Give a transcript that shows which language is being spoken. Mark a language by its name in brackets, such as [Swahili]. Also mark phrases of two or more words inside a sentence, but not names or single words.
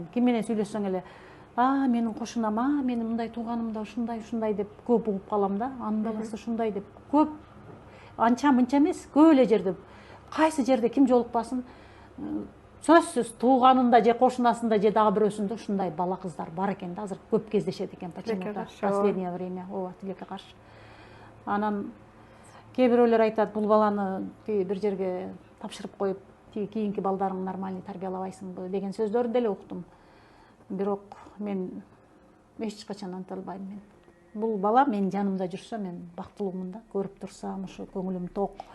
[Kyrgyz] Ким менен сүйлөшсөң эле, менин кошунам, менин мындай тууганымда ушундай деп көп угуп калам да. Анын баласы ушундай деп көп, анча-мынча эмес, көп эле жерде, кайсы жерде ким жолукпасын, сөзсүз тууганында же кошунасында же дагы бирөөсүндө ушундай бала кыздар бар экен да, азыр көп кездешет экен [Russian] почему-то последнее время. [Kyrgyz] Ооба, тилекке каршы. Анан кээ бирөөлөр айтат, бул баланы бир жерге тапшырып коюп, кийинки балдарың нормальный тарбиялабайсыңбы деген сөздөрүн деле уктум. Бирок мен эч качан анта албайм. Мен бул бала менин жанымда жүрсө, мен бактылуумун да, көрүп турсам, ушу көңүлүм ток.